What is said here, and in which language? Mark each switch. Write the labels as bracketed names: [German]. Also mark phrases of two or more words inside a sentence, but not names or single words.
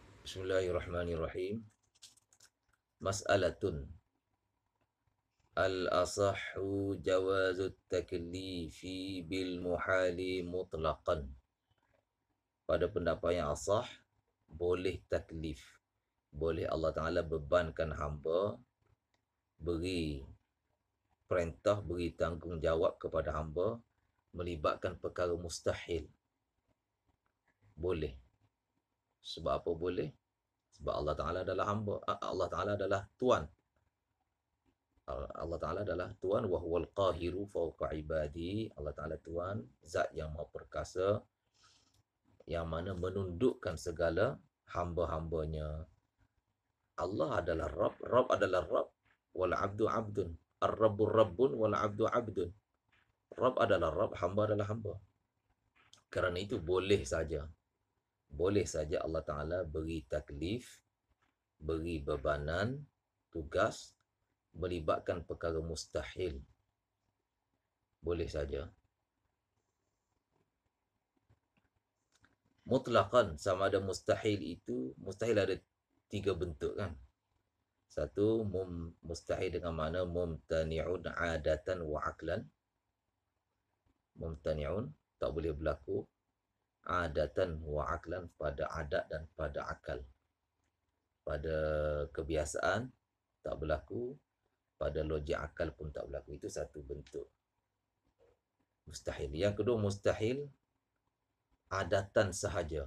[Arabic] بسم الله الرحمن الرحيم. مسألة. الأصح جواز التكليف بالمحال مطلقا. [Malay] Pada pendapat yang asah, boleh taklif. Boleh Allah Ta'ala bebankan hamba, beri perintah, beri tanggungjawab kepada hamba, melibatkan perkara mustahil. Boleh. Sebab apa boleh? Sebab Allah Ta'ala adalah hamba. Allah Ta'ala adalah Tuan. Allah Ta'ala adalah Tuan, [Arabic] وهو القاهر فوق عباده. [Malay] Allah Ta'ala Tuan, zat yang maha perkasa, yang mana menundukkan segala hamba-hambanya. Allah adalah Rabb, Rabb adalah Rabb, [Arabic] والعبد عبد. الرب رب والعبد عبد. [Malay] Rabb adalah Rabb, hamba adalah hamba. Kerana itu boleh saja. Boleh saja Allah Ta'ala beri taklif, beri bebanan, tugas, melibatkan perkara mustahil. Boleh saja. Mutlaqan, sama ada mustahil itu, mustahil ada 3 bentuk kan. Satu, mustahil dengan mana [Arabic] ممتنع عادة وعقلا. [Malay] Mumtani'un, tak boleh berlaku. [Arabic] عادة وعقلا, [Malay] pada adat dan pada akal. Pada kebiasaan tak berlaku, pada logik akal pun tak berlaku. Itu satu bentuk mustahil. Yang kedua, mustahil adatan sahaja.